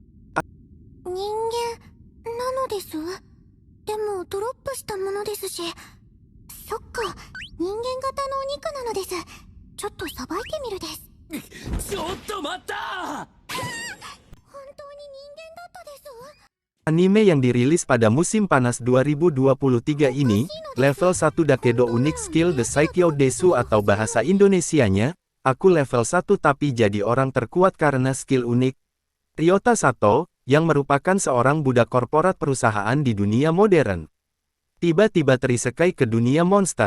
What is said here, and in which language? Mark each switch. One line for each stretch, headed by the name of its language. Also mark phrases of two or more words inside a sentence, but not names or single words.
Japanese: 人間なのです。でもドロップしたものですし。そっか、人間型のお肉なのです。ちょっとさばいてみるです。ちょっと待った。本当に人間だったです。
Indonesian: Anime yang dirilis pada musim panas 2023 ini, level 1 Dakedo Unique Skill The Saikyo Desu atau bahasa Indonesianya, aku level 1 tapi jadi orang terkuat karena skill unik. Ryota Sato, yang merupakan seorang budak korporat perusahaan di dunia modern, tiba-tiba terisekai ke dunia monster.